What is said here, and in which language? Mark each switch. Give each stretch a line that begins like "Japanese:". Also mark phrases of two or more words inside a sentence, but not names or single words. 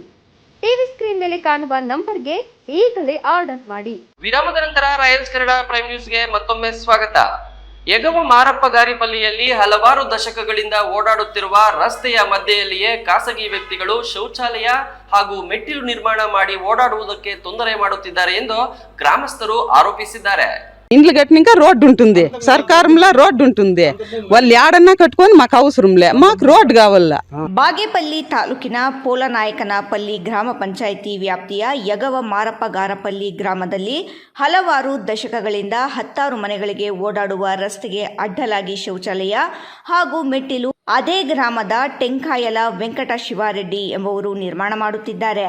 Kannada: ಟಿವಿ ಸ್ಕ್ರೀನ್ ಮೇಲೆ ಕಾಣುವ ನಂಬರ್ಗೆ ಈಗಲೇ ಆರ್ಡರ್ ಮಾಡಿ. ವಿರಾಮದ ನಂತರ ರಾಯಲ್ಸ್ ಕನ್ನಡ ಪ್ರೈಮ್ ನ್ಯೂಸ್ಗೆ ಮತ್ತೊಮ್ಮೆ ಸ್ವಾಗತ. ಯಗವ ಮಾರಪ್ಪ ಗಾರಿಪಲ್ಲಿಯಲ್ಲಿ ಹಲವಾರು ದಶಕಗಳಿಂದ ಓಡಾಡುತ್ತಿರುವ ರಸ್ತೆಯ ಮಧ್ಯೆಯಲ್ಲಿಯೇ ಖಾಸಗಿ ವ್ಯಕ್ತಿಗಳು ಶೌಚಾಲಯ ಹಾಗೂ ಮೆಟ್ಟಿಲು ನಿರ್ಮಾಣ ಮಾಡಿ ఓడాడుವುದಕ್ಕೆ ತೊಂದರೆ ಮಾಡುತ್ತಿದ್ದಾರೆ ಎಂದು
Telugu: గ్రామస్తులు ఆరోపిస్తున్నారు. ఇండ్లు కట్టినాక రోడ్డు ఉంటుంది, సర్కారంలో రోడ్డు ఉంటుంది. వాళ్ళు ఏడన్నా కట్టుకొని మాకు అవసరంలే, మాకు రోడ్డు కావాలా.
Kannada: ಬಾಗೇಪಲ್ಲಿ ತಾಲೂಕಿನ ಪೋಲನಾಯಕನಪಲ್ಲಿ ಗ್ರಾಮ ಪಂಚಾಯಿತಿ ವ್ಯಾಪ್ತಿಯ ಯಗವ ಮಾರಪ್ಪ ಗಾರಪಲ್ಲಿ ಗ್ರಾಮದಲ್ಲಿ ಹಲವಾರು ದಶಕಗಳಿಂದ 10 ಮನೆಗಳಿಗೆ ಓಡಾಡುವ ರಸ್ತೆಗೆ ಅಡ್ಡಲಾಗಿ ಶೌಚಾಲಯ ಹಾಗೂ ಮೆಟ್ಟಿಲು ಅದೇ ಗ್ರಾಮದ ಟೆಂಕಾಯಲ ವೆಂಕಟ ಶಿವಾರೆಡ್ಡಿ ಎಂಬುವರು ನಿರ್ಮಾಣ ಮಾಡುತ್ತಿದ್ದಾರೆ.